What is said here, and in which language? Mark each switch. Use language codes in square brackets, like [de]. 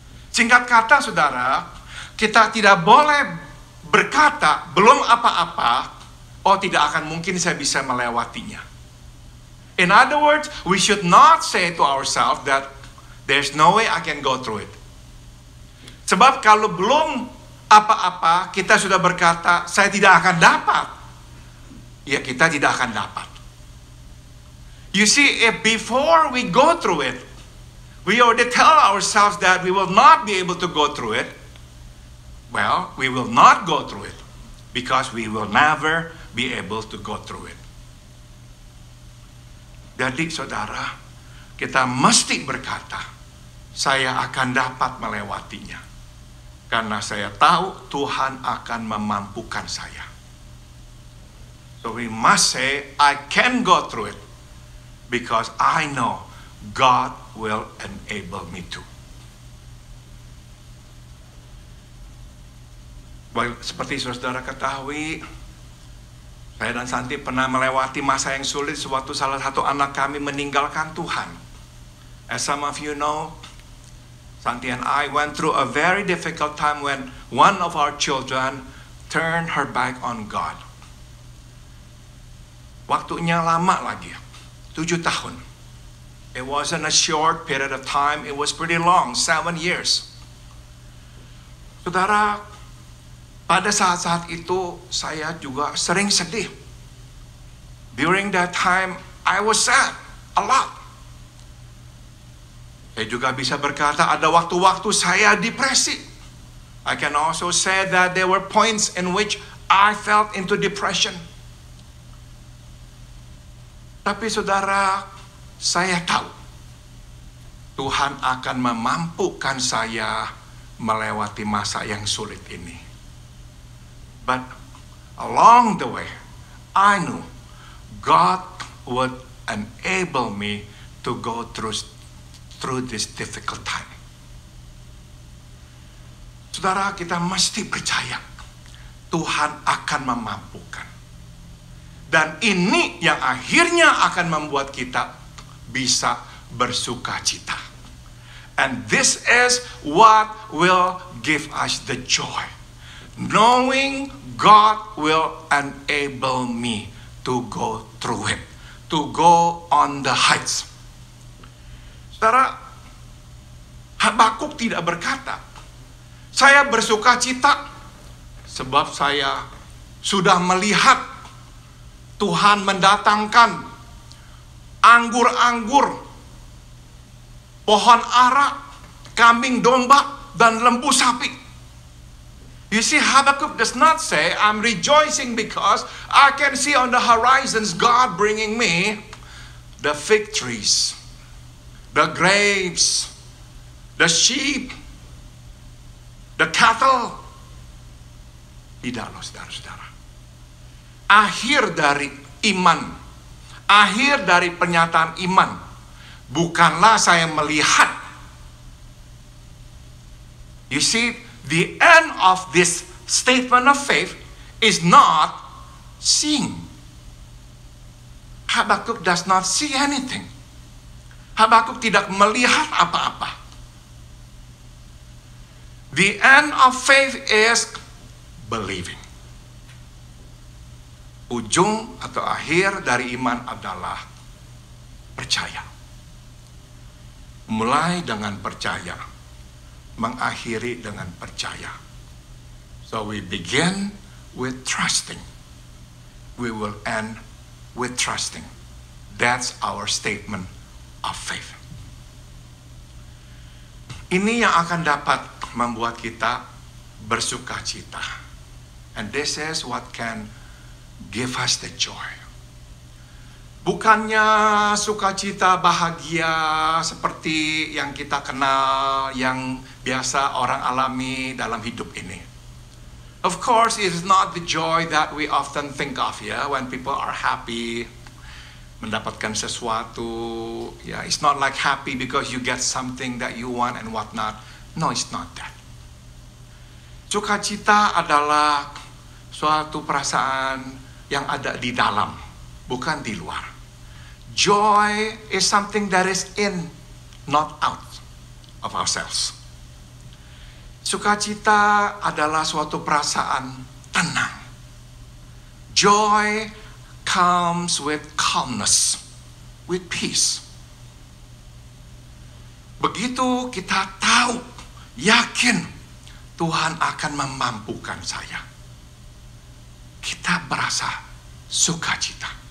[id] Singkat kata, saudara, kita tidak boleh berkata, belum apa-apa, oh tidak akan mungkin saya bisa melewatinya. [en] In other words, we should not say to ourselves that there's no way I can go through it. [id] Sebab kalau belum apa-apa, kita sudah berkata, saya tidak akan dapat. Ya, kita tidak akan dapat. [en] You see, if before we go through it, we already tell ourselves that we will not be able to go through it, well, we will not go through it because we will never be able to go through it. [id] Jadi saudara, kita mesti berkata, saya akan dapat melewatinya. Karena saya tahu Tuhan akan memampukan saya. [en] So we must say, I can go through it. Because I know God will enable me to. [id] Seperti saudara ketahui, saya dan Santi pernah melewati masa yang sulit sewaktu salah satu anak kami meninggalkan Tuhan. [en] As some of you know, Santi and I went through a very difficult time when one of our children turned her back on God. [id] Waktunya lama lagi, 7 tahun. [en] It wasn't a short period of time, it was pretty long, 7 years. [id] Saudara, pada saat-saat itu saya juga sering sedih. [en] During that time, I was sad a lot. [id] Saya juga bisa berkata ada waktu-waktu saya depresi. [en] I can also say that there were points in which I felt into depression. [id] Tapi saudara, saya tahu Tuhan akan memampukan saya melewati masa yang sulit ini. [en] But along the way, I knew God would enable me to go through this difficult time. [id] Saudara, kita mesti percaya Tuhan akan memampukan. Dan ini yang akhirnya akan membuat kita bisa bersuka cita. [en] And this is what will give us the joy. Knowing God will enable me to go through it. To go on the heights. [id] Saudara, Habakuk tidak berkata, saya bersuka cita sebab saya sudah melihat Tuhan mendatangkan anggur-anggur, pohon ara, kambing domba, dan lembu sapi. [en] You see, Habakkuk does not say, I'm rejoicing because I can see on the horizons God bringing me the fig trees, the grapes, the sheep, the cattle. [id] Tidak loh, saudara-saudara. Akhir dari iman, akhir dari pernyataan iman, bukanlah saya melihat. [en] You see, the end of this statement of faith is not seeing. Habakuk does not see anything. [id] Habakuk tidak melihat apa-apa. [en] The end of faith is believing. [id] Ujung atau akhir dari iman adalah percaya. Mulai dengan percaya, mengakhiri dengan percaya. [en] So we begin with trusting. We will end with trusting. That's our statement of faith. [id] Ini yang akan dapat membuat kita bersuka cita. [en] And this is what can give us the joy. [id] Bukannya sukacita bahagia seperti yang kita kenal, yang biasa orang alami dalam hidup ini. [en] Of course, it is not the joy that we often think of, ya, when people are happy, [id] mendapatkan sesuatu. [en] Yeah, it's not like happy because you get something that you want and whatnot. No, it's not that. [id] Sukacita adalah suatu perasaan yang ada di dalam, bukan di luar. [en] Joy is something that is in, not out of ourselves. [id] Sukacita adalah suatu perasaan tenang. [en] Joy comes with calmness. with peace. [id] Begitu kita tahu, yakin Tuhan akan memampukan saya, kita berasa sukacita.